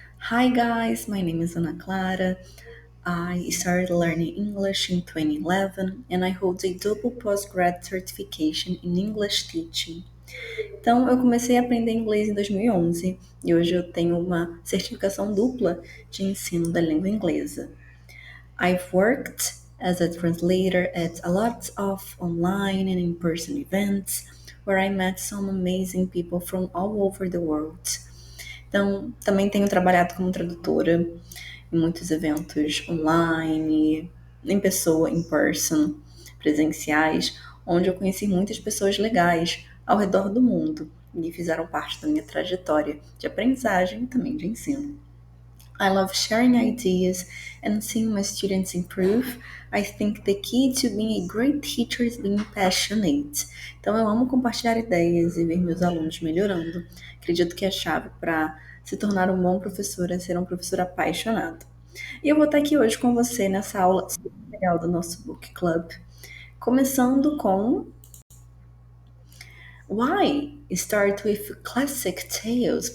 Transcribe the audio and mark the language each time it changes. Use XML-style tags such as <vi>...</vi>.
<en>Hi guys, my name is Ana Clara. I started learning English in 2011 and I hold a double postgrad certification in English teaching.</en> <pt>Então, eu comecei a aprender inglês em 2011 e hoje eu tenho uma certificação dupla de ensino da língua inglesa.</pt> <en>I've worked as a translator at a lot of online and in-person events where I met some amazing people from all over the world.</en> <pt>Então, também tenho trabalhado como tradutora em muitos eventos online, em pessoa,</pt> <en>in person,</en> <pt>presenciais, onde eu conheci muitas pessoas legais ao redor do mundo e fizeram parte da minha trajetória de aprendizagem e também de ensino.</pt> <en>I love sharing ideas and seeing my students improve. I think the key to being a great teacher is being passionate.</en> <pt>Então, eu amo compartilhar ideias e ver meus alunos melhorando. Acredito que a chave para se tornar um bom professor é ser um professor apaixonado. E eu vou estar aqui hoje com você nessa aula super legal do nosso Book Club, começando com</pt> <en>Why start with classic tales?</en>